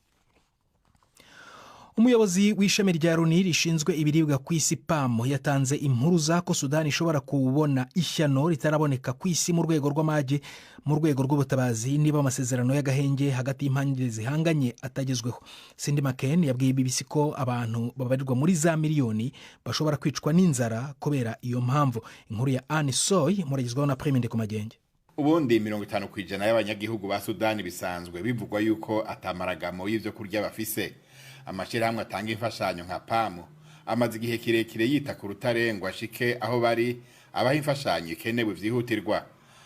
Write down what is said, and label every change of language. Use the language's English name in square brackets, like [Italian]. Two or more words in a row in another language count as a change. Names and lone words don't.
[Kinyarwanda] Umuyobozi w'ishami rya Loni rishinzwe ibiribwa kwisi PAM yatanze impuruza ko Sudani ishobora kubona ishyano ritaraboneka kwisi mu rwego rw'amage mu rwego rw'ubutabazi niba amasezerano y'agahenge hagati y'impande zihanganye atagezweho. Cindy McCain yabwiye BBC ko abantu babarirwa muri za miliyoni bashobora kwicwa n'inzara kubera iyo mpamvu. Inkuru ya Anne Soy muragizwaho na Premide ku magenge. [Rundi] Ubundi 50% y'abanyagihugu ba Sudani bisanzwe bivugwa yuko atamaragamo y'ivyo kurya bafise. Amashirahamwe atanga imfashanyo nka PAM amaze igihe kirekire yita ku rutare ngo ashike aho bari abaha imfashanyo ikenewe vyihutirwa.